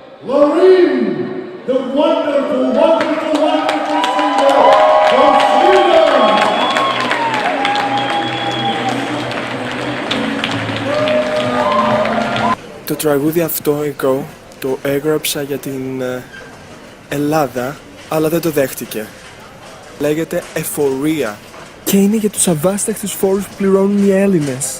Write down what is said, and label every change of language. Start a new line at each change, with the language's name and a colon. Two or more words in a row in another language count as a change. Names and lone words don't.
English: Loreen, the wonderful, wonderful, wonderful singer from Sweden.
Greek: Το τραγούδι αυτό εγώ το έγραψα για την Ελλάδα, αλλά δεν το δέχτηκε. Λέγεται Εφορία. Και είναι για τους αβάσταχτους φόρους που πληρώνουν οι Έλληνες.